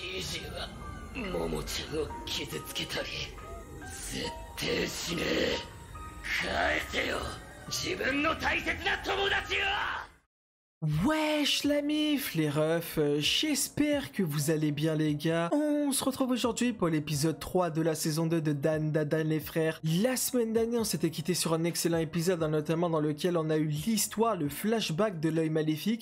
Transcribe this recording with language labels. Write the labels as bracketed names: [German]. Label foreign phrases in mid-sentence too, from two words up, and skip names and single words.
[Japanese] ジは桃ちゃんを傷つけたり絶対しねえ。返せよ自分の大切な友達を。 [French] Wesh la mif, les refs, j'espère que vous allez bien les gars. On se retrouve aujourd'hui pour l'épisode 3 de la saison 2 de Dan Dadan les frères. La semaine dernière on s'était quitté sur un excellent épisode, notamment dans lequel on a eu l'histoire, le flashback de l'œil maléfique.